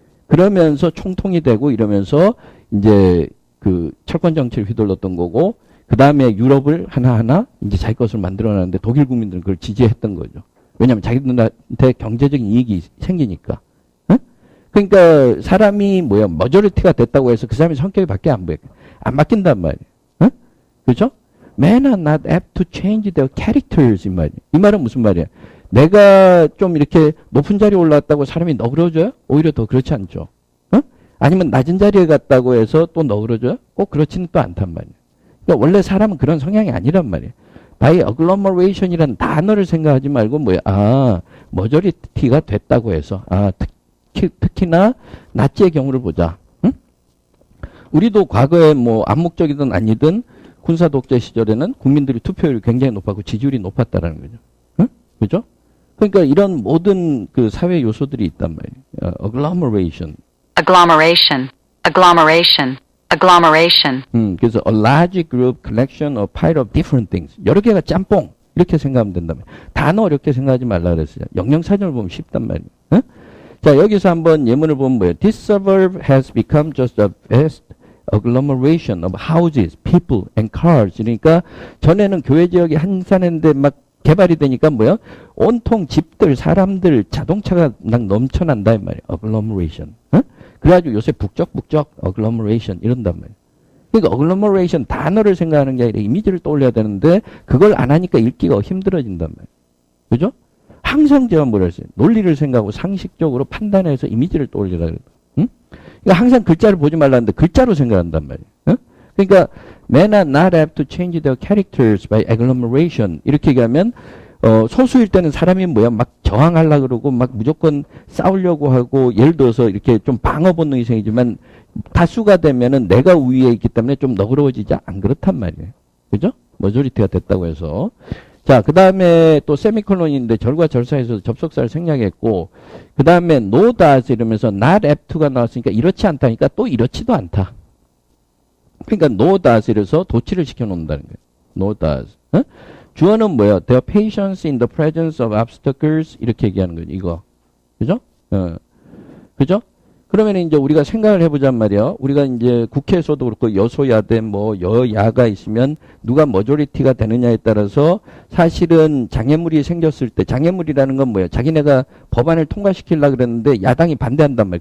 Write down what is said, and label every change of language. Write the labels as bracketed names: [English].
[Korean] 그러면서 총통이 되고 이러면서 이제 그 철권 정치를 휘둘렀던 거고 그 다음에 유럽을 하나하나 이제 자기 것을 만들어놨는데 독일 국민들은 그걸 지지했던 거죠. 왜냐하면 자기들한테 경제적인 이익이 생기니까. 그러니까 사람이 머저리티가 됐다고 해서 그 사람의 성격이 바뀌어 안 바뀐단 말이에요. 그렇죠? [English] Men are not apt to change their characters [Korean] 이 말이에요. 이 말은 무슨 말이야? 내가 좀 이렇게 높은 자리에 올라왔다고 사람이 너그러져요? 오히려 더 그렇지 않죠. 아니면 낮은 자리에 갔다고 해서 또 너그러져요? 꼭 그렇지는 또 않단 말이에요. 그러니까 원래 사람은 그런 성향이 아니란 말이에요. [English] by agglomeration [Korean] 이라는 단어를 생각하지 말고 머저리티가 됐다고 해서 특히나 나치의 경우를 보자. 우리도 과거에 암묵적이든 아니든 군사 독재 시절에는 국민들이 투표율이 굉장히 높았고 지지율이 높았다라는 거죠. 그죠? 그러니까 이런 모든 그 사회 요소들이 있단 말이에요. [English] agglomeration. Agglomeration. Agglomeration. Agglomeration. [Korean] 그래서 [English] a large group collection of pile of different things. [Korean] 여러 개가 짬뽕. 이렇게 생각하면 된다면. 단어 어렵게 생각하지 말라 그랬어요. 영영사전을 보면 쉽단 말이에요. 자, 여기서 한번 예문을 보면 뭐예요? [English] This suburb has become just a vast agglomeration of houses, people, and cars. [Korean] 그러니까 전에는 교회 지역이 한산했는데 막 개발이 되니까 온통 집들, 사람들, 자동차가 막 넘쳐난다 이 말이에요. [English] agglomeration. [Korean] 그래가지고 요새 북적북적 agglomeration 이런단 말이에요. 그러니까 agglomeration 단어를 생각하는 게 아니라 이미지를 떠올려야 되는데 그걸 안 하니까 읽기가 힘들어진단 말이에요. 그죠? 항상 제가 뭐라 했어요? 논리를 생각하고 상식적으로 판단해서 이미지를 떠올리라 그래요. 응? 그러니까 항상 글자를 보지 말라는데 글자로 생각한단 말이에요. 응? 그러니까 [English] men are not apt to change their characters by agglomeration. [Korean] 이렇게 얘기하면 소수일 때는 사람이 뭐야 막 저항하려고 그러고 막 무조건 싸우려고 하고 예를 들어서 이렇게 좀 방어 본능이 생기지만 다수가 되면은 내가 우위에 있기 때문에 좀 너그러워지지 안 그렇단 말이에요. 그죠? 머저리티가 됐다고 해서. 자, 그 다음에 또 세미콜론인데 절과 절 사이에서 접속사를 생략했고, 그 다음에 [English] no does [Korean] 이러면서 [English] not apt to [Korean] 가 나왔으니까 이렇지 않다니까 또 이렇지도 않다. 그러니까 [English] no does [Korean] 이래서 도치를 시켜놓는다는 거예요. [English] no does. [Korean] 어? 주어는 뭐예요? [English] Their patience in the presence of obstacles [Korean] 이렇게 얘기하는 거죠. 이거. 그죠? 그죠? 그러면 이제 우리가 생각을 해보잔 말이에요. 우리가 이제 국회에서도 그렇고 여소야대 뭐 여야가 있으면 누가 머저리티가 되느냐에 따라서 사실은 장애물이 생겼을 때 장애물이라는 건 뭐예요? 자기네가 법안을 통과시키려고 그랬는데 야당이 반대한단 말이에요.